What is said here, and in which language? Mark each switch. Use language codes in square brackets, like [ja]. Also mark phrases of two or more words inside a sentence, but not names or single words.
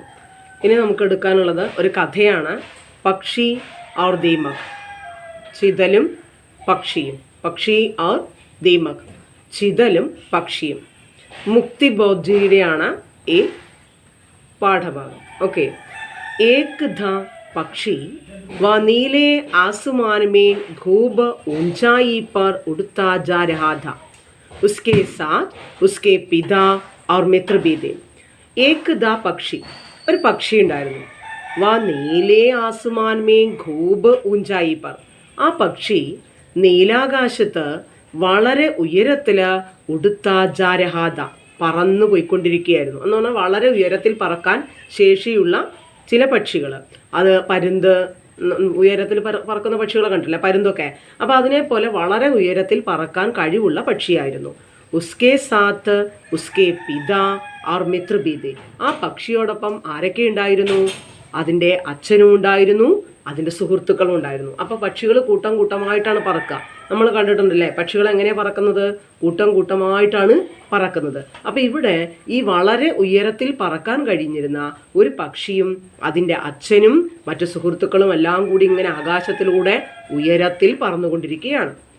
[ml] ഇനി നമുക്ക് എടുക്കാനുള്ളത് ഒരു കഥയാണ്. പക്ഷി ഔർ ദീമക്. ചിതലും പക്ഷിയും. പക്ഷി ഔർ ദീമക്, ചിതലും പക്ഷിയും. മുക്തി ബോധ്ജിയുടെയാണ് ഈ പാഠഭാഗം. ഓക്കെ. [hi] एक था पक्षी वह नीले आसमान में खूब ऊंचाई पर उड़ता जा रहा था. उसके साथ उसके पिता और मित्र भी थे. एक दा [ml] പക്ഷി, ഒരു പക്ഷി ഉണ്ടായിരുന്നു. [hi] वह नीले आसमान में खूब ऊंचाई पर. [ml] ആ പക്ഷി നീലാകാശത്ത് വളരെ ഉയരത്തിൽ [hi] उड़ता जा रहा था, [ml] പറന്നു പോയിക്കൊണ്ടിരിക്കുകയായിരുന്നു. എന്ന് പറഞ്ഞാൽ വളരെ ഉയരത്തിൽ പറക്കാൻ ശേഷിയുള്ള ചില പക്ഷികൾ. അത് പരുന്ത്, ഉയരത്തിൽ പറക്കുന്ന പക്ഷികളെ കണ്ടില്ലേ, പരുന്തൊക്കെ. അപ്പോൾ അതിനെപ്പോലെ വളരെ ഉയരത്തിൽ പറക്കാൻ കഴിവുള്ള പക്ഷിയായിരുന്നു. [hi] उसके साथ उसके पिता और मित्र भी थे. [ml] ആ പക്ഷിയോടൊപ്പം ആരൊക്കെ ഉണ്ടായിരുന്നു? അതിൻ്റെ അച്ഛനും ഉണ്ടായിരുന്നു, അതിൻ്റെ സുഹൃത്തുക്കളും ഉണ്ടായിരുന്നു. അപ്പോൾ പക്ഷികൾ കൂട്ടം കൂട്ടമായിട്ടാണ് പറക്കുക. നമ്മൾ കണ്ടിട്ടുണ്ടല്ലേ പക്ഷികൾ എങ്ങനെയാണ് പറക്കുന്നത്? കൂട്ടം കൂട്ടമായിട്ടാണ് പറക്കുന്നത്. അപ്പോൾ ഇവിടെ ഈ വളരെ ഉയരത്തിൽ പറക്കാൻ കഴിഞ്ഞിരുന്ന ഒരു പക്ഷിയും അതിൻ്റെ അച്ഛനും മറ്റു സുഹൃത്തുക്കളും എല്ലാം കൂടി ഇങ്ങനെ ആകാശത്തിലൂടെ ഉയരത്തിൽ പറന്നുകൊണ്ടിരിക്കുകയാണ്.